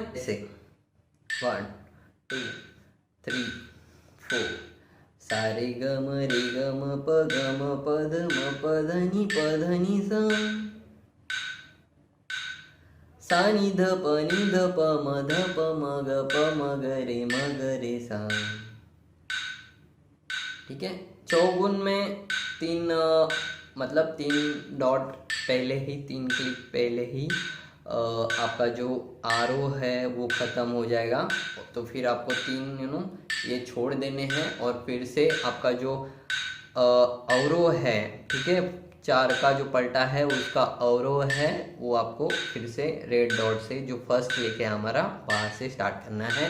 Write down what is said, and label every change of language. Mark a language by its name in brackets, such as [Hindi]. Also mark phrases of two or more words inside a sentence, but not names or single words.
[Hindi] ऐसे 1 2 3 4 सा रे ग म प ध नि सा, सा नि ध प म ग रे सा, ठीक है। चौगुन में 3 मतलब 3 डॉट पहले ही, 3 क्लिक पहले ही आपका जो आरोह है वो ख़त्म हो जाएगा। तो फिर आपको 3 ये छोड़ देने हैं और फिर से आपका जो अवरोह है, ठीक है, 4 का जो पलटा है उसका अवरोह है, वो आपको फिर से [English] red dot [Hindi] से जो [English] first click [Hindi] है हमारा, वहाँ से स्टार्ट करना है।